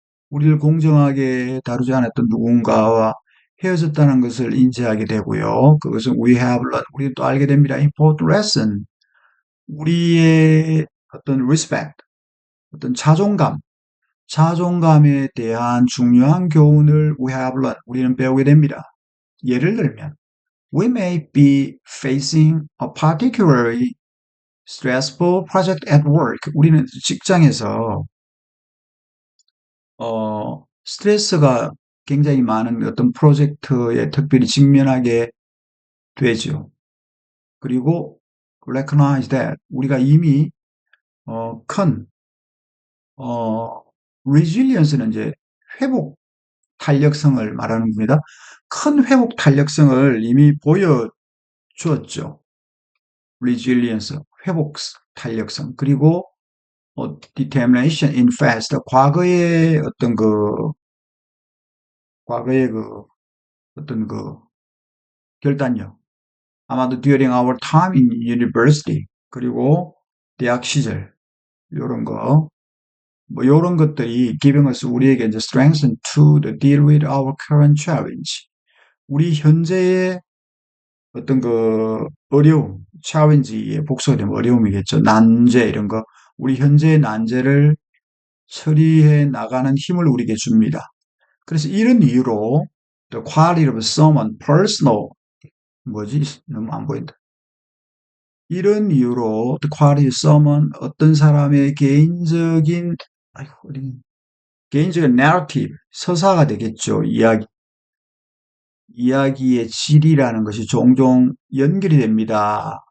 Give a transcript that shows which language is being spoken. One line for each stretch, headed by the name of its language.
Korean: 우리를 공정하게 다루지 않았던 누군가와 헤어졌다는 것을 인지하게 되고요. 그것은
English: we have learned,
Korean: 우리는 또 알게 됩니다.
English: important lesson,
Korean: 우리의 어떤 respect, 어떤 자존감에 대한 중요한 교훈을 we have learned, 우리는 배우게 됩니다.
English: 예를 들면, we may be facing a particularly stressful project at work.
Korean: 우리는 직장에서 스트레스가 굉장히 많은 어떤 프로젝트에 특별히 직면하게 되죠. 그리고
English: recognize that,
Korean: 우리가 이미 큰 resilience는 이제 회복 탄력성을 말하는 겁니다. 큰 회복 탄력성을 이미 보여주었죠. resilience, 회복 탄력성. 그리고
English: determination in past.
Korean: 과거의 어떤 과거의 어떤 결단력. 아마도
English: during our time in university.
Korean: 그리고 대학 시절. 요런 거. 뭐 요런 것들이
English: giving us
Korean: 우리에게 이제
English: strength to deal with our current challenge.
Korean: 우리 현재의 어떤 어려움, challenge의 복수가 되면 어려움이겠죠. 난제 이런 거. 우리 현재의 난제를 처리해 나가는 힘을 우리에게 줍니다. 그래서 이런 이유로
English: the quality of someone personal
Korean: 뭐지? 너무 안 보인다. 이런 이유로
English: the quality of someone
Korean: 어떤 사람의 개인적인 아이고 개인적인 narrative 서사가 되겠죠. 이야기의 질이라는 것이 종종 연결이 됩니다.